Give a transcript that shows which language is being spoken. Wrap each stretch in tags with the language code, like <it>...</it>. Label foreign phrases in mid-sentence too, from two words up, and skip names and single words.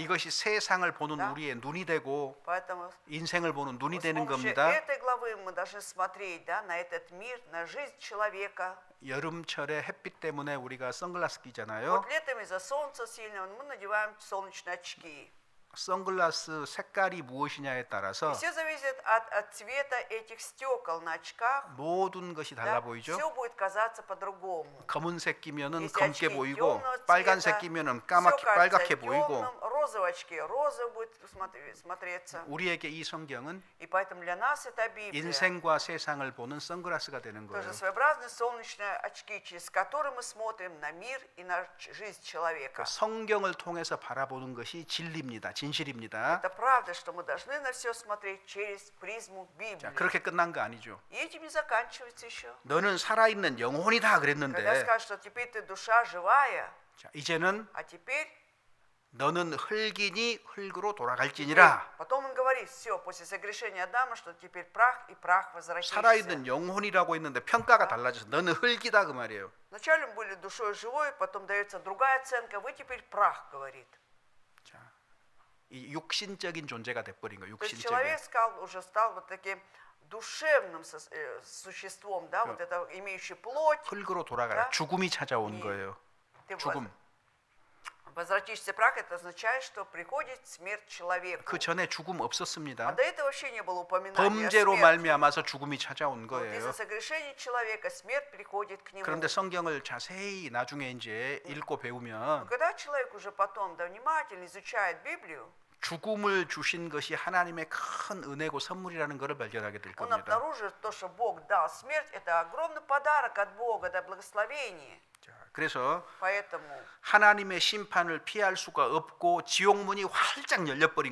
<ko>이것이 세상을 보는</ko> <ru>Да.</ru> <ko>우리의 눈이 되고</ko> <ru>Поэтому</ru> <ko>인생을 보는 눈이</ko> <ru>с</ru> <ko>되는</ko> <ru>помощью</ru> <ko>겁니다.</ko> <ru>этой главы мы должны смотреть, да, на этот мир, на жизнь человека.</ru> <ko>여름철에 햇빛 때문에 우리가 선글라스 끼잖아요.</ko> <ru>Вот летом из-за солнца сильного мы надеваем солнечные очки.</ru> <ko>선글라스 색깔이 무엇이냐에 따라서</ko> <ru>И все зависит от цвета этих стекол на очках.</ru> <ko>모든 것이 달라 보이죠.</ko> <ru>Все будет казаться по-другому.</ru> <ko>검은색 끼면은</ko> <ru>Если</ru> <ko>검게</ko> <ru>очки</ru> <ko>보이고</ko> <ru>темного</ru> <ko>빨간색</ko> <ru>цвета,</ru> <ko>끼면은</ko> <ru>всё кажется</ru> <ko>빨갛게 보이고</ko> <ru>темным, розовые очки розовые будет смотреться.</ru> <ko>우리에게 이 성경은</ko> <ru>И поэтому для нас эта Библия</ru> <ko>인생과 세상을 보는 선글라스가 되는 거예요.</ko> <ru>тоже своеобразные солнечные очки, через которые мы смотрим на мир и на жизнь человека.</ru> <ko>성경을 통해서 바라보는 것이 진리입니다. 진실입니다.</ko> <ru>Это правда, что мы должны на все смотреть через призму Библии.</ru> <ko>자, 그렇게 끝난 거 아니죠.</ko> <ru>И этим не заканчивается еще.</ru> <ko>너는 살아있는 영혼이다</ko> <ru>Когда</ru> <ko>그랬는데</ko> <ru>скажут, что теперь ты душа живая,</ru> <ko>자, 이제는</ko> <ru>а теперь</ru> <ko>너는 흙이니 흙으로 돌아갈지니라.</ko> <ru>потом он говорит, все, после согрешения Адама, что теперь прах и прах возвратишься.</ru> <ko>살아있는 영혼이라고 했는데 평가가 달라져서 너는 흙이다 그 말이에요.</ko> <ru>Вначале мы были душой живой, потом дается другая оценка, вы теперь прах, говорит.</ru> <ko>자, 이 육신적인 존재가 돼버린 거예요.</ko> <ru>То есть</ru> <ko>육신적인.</ko> <ru>человек уже стал вот таким душевным существом, да, вот это имеющий плоть.</ru> <ko>흙으로 돌아가라.</ko> <ru>Да?</ru> <ko>죽음이 찾아온 이- 거예요.</ko> <ru>Ты</ru> <ko>죽음.</ko> <ru>возвратишься прах, это означает, что приходит смерть человеку.</ru> <ko>그 전에 죽음</ko> <ru>А</ru> <ko>없었습니다.</ko> <ru>до этого вообще не было упоминания о</ru> <ko>범죄로</ko> <ru>смерти.</ru> <ko>말미암아서 죽음이 찾아온</ko> <ru>Вот</ru> <ko>거예요.</ko> <ru>из-за согрешения человека смерть приходит к нему.</ru> <ko>그런데 성경을 자세히 나중에 이제 읽고 배우면</ko> <ru>Когда человек уже потом да, внимательно изучает Библию,</ru> <ko>죽음을 주신 것이 하나님의 큰 은혜고 선물이라는 것을 발견하게 될</ko> <ru>он</ru> <ko>겁니다.</ko> <ru>обнаружит то, что Бог дал смерть, это огромный подарок от Бога, это благословение.</ru> <ko>자, 그래서</ko> <ru>Поэтому,</ru> <ko>하나님의 심판을 피할 수가 없고 지옥 문이 활짝 열려버린</ko>